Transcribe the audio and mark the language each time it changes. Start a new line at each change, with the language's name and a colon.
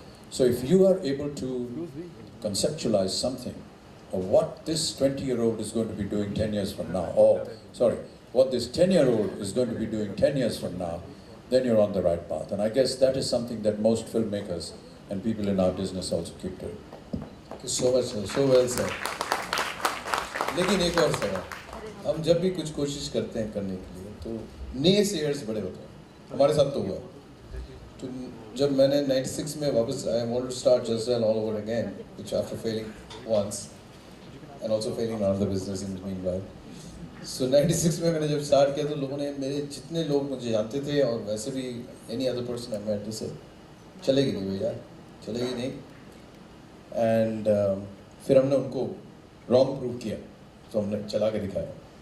English: So if you are able to conceptualize something of what this 20-year-old is going to be doing 10 years from now, or sorry, what this 10-year-old is going to be doing 10 years from now, then you're on the right path. And I guess that is something that most filmmakers and people in our business also keep doing. Thank you so much, sir. So well said.
Hindi: लेकिन एक और सवाल, हम जब भी कुछ कोशिश करते हैं करने के लिए तो ने शेयर्स बड़े होते हैं, हमारे साथ तो हुआ। तो जब मैंने 96 में वापस
English: I wanted to start Justdial all over again, which after failing once and also failing in another business in the meanwhile.
Hindi: So 96 में मैंने जब स्टार्ट किया तो लोगों ने, मेरे जितने लोग मुझे जानते थे और वैसे भी
English: any other person I met, they said
Hindi: चलेगी नहीं भैया, चलेगी नहीं। And फिर हमने उनको wrong prove किया, तो हमने चला के दिखाया।